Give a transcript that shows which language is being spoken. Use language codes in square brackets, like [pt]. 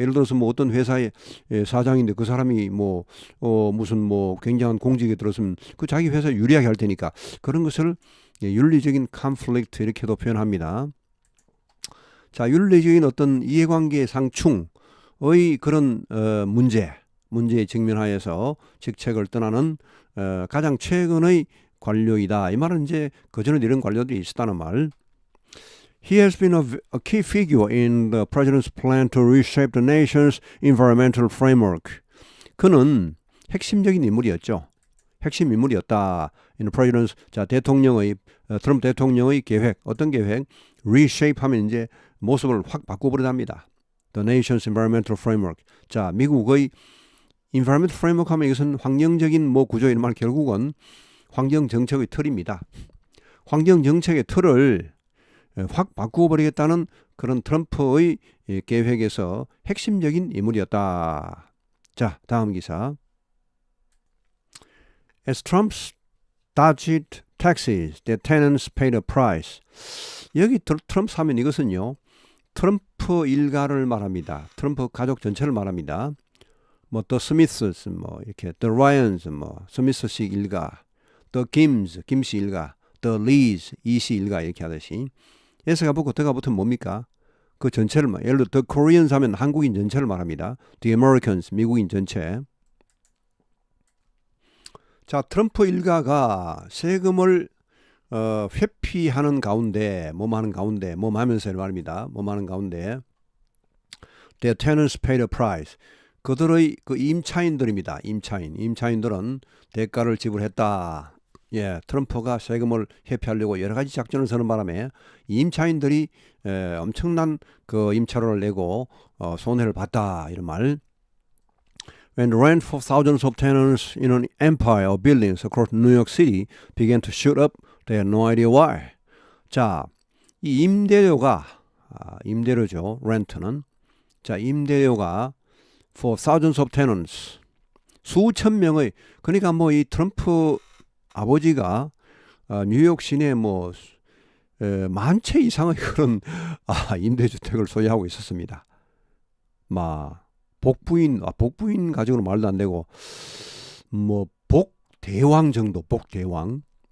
[ko] 예를 들어서 뭐 어떤 회사의 사장인데 그 사람이 뭐 무슨 뭐 굉장한 공직에 들었으면 그 자기 회사 유리하게 할 테니까 그런 것을 윤리적인 컨플릭트 이렇게도 표현합니다. 자, 윤리적인 어떤 이해관계 상충의 그런 문제에 직면하여서 직책을 떠나는 가장 최근의 관료이다. 이 말은 이제 그전에 이런 관료들이 있었다는 말. [en] He has been a key figure in the president's plan to reshape the nation's environmental framework. [ko] 그는 핵심적인 인물이었죠. 핵심 인물이었다. [en] In the president's, [ko] 자, 트럼프 대통령의 계획, 어떤 계획? reshape 하면 이제 모습을 확 바꿔버린답니다. [en] The nation's environmental framework. [ko] 자, 미국의 [en] environmental framework [ko] 하면 이것은 환경적인 뭐 구조 이런 말 결국은 환경 정책의 틀입니다. 환경 정책의 틀을 확 바꾸어버리겠다는 그런 트럼프의 계획에서 핵심적인 인물이었다. 자, 다음 기사. [en] As Trump's dodged taxes, the tenants paid a price. [ko] 여기 트럼프 하면 이것은요. 트럼프 일가를 말합니다. 트럼프 가족 전체를 말합니다. 뭐 The Smiths, 뭐 이렇게 The Ryans, 뭐 스미스식 일가, The Kims, 김씨 일가, The Lees, 이씨 일가 이렇게 하듯이 S가 붙고 Th가 붙으면 뭡니까? 그 전체를 말. 예를 들어 The Koreans 하면 한국인 전체를 말합니다. The Americans, 미국인 전체. 자, 트럼프 일가가 세금을 회피하는 가운데, 뭐하는 가운데, 뭐하면서 말입니다. 뭐하는 가운데, [en] their tenants paid a price. [ko] 그들의 그 임차인들입니다. 임차인들은 대가를 지불했다. 예, 트럼프가 세금을 회피하려고 여러 가지 작전을 서는 바람에 임차인들이 엄청난 그 임차료를 내고 손해를 봤다. 이런 말. [en] When the rent for thousands of tenants in an empire of buildings across New York City began to shoot up, they had no idea why. [ko] 자, 이 임대료죠. 렌트는. 자, 임대료가 [en] for thousands of tenants. [ko] 수천 명의, 그러니까 뭐 이 트럼프 아버지가 뉴욕 시내에 뭐 만 채 이상의 그런 임대주택을 소유하고 있었습니다. 복부인 가족으로 말도 안 되고 뭐 복대왕 정도, 복대왕.